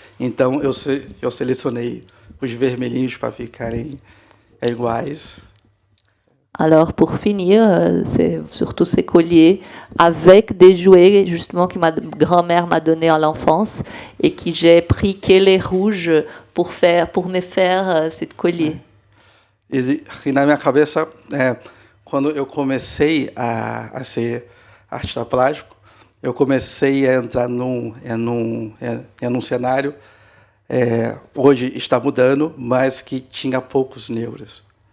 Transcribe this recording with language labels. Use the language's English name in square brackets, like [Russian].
[Portuguese] Então eu selecionei os vermelhinhos para ficarem iguais. [French] Alors, pour finir, c'est surtout ces colliers avec des jouets, justement, que ma grand-mère m'a donné à l'enfance et que j'ai pris que les rouges pour me faire ce collier. [Portuguese] E na minha cabeça, quando eu comecei a ser artista plástico, eu comecei a entrar num cenário, hoje está mudando, mas que tinha poucos negros.